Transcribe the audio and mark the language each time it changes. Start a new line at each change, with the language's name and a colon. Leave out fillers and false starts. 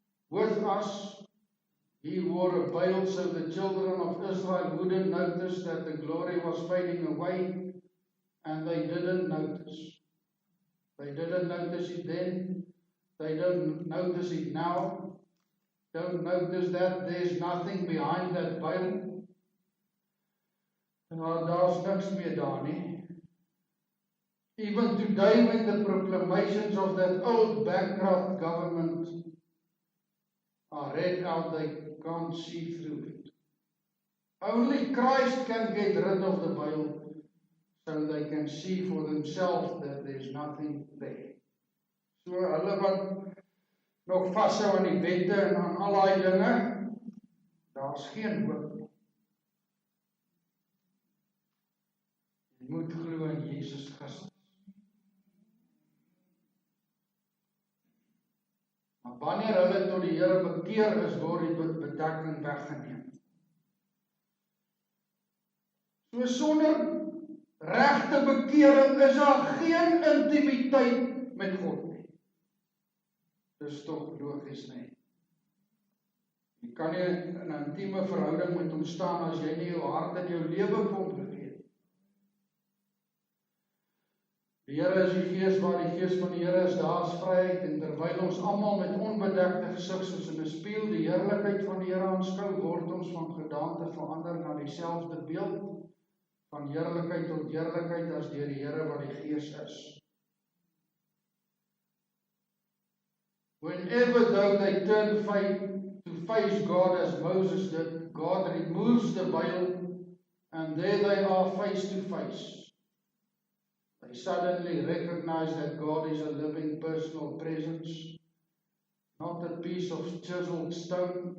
English: With us, he wore a veil so the children of Israel wouldn't notice that the glory was fading away, and they didn't notice. They didn't notice it then, they don't notice it now. Don't notice that there's nothing behind that veil.
Afrikaans: Daar's niks meer daar nie.
English: Even today, when the proclamations of that old bankrupt government are read out, they can't see through it. Only Christ can get rid of the veil, so they can see for themselves that there's nothing there.
Afrikaans: So hulle wat nog vashou aan die wette en aan al daai dinge, daar's geen hoop nie. Jy moet glo in Jesus Christus. Maar wanneer hulle tot die Here bekeer is, word die bedekking weggeneem. So sonder regte bekering is daar geen intimiteit met God nie. Dis tog logies nie. Jy kan nie in 'n intieme verhouding met hom staan as jy nie jou hart en jou lewe vir hom gegee het. Die Here is die Gees, waar die Gees van die Here is, daar is vryheid, en terwyl ons almal met onbedekte gesig soos in 'n spieël die heerlikheid van die Here aanskou, word ons van gedaante verander na dieselfde beeld van heerlikheid tot heerlikheid as deur die Here wat die Gees is.
English: Whenever though they turn to face God as Moses did, God removes the veil and there they are face to face. They suddenly recognize that God is a living personal presence, not a piece of chiseled stone.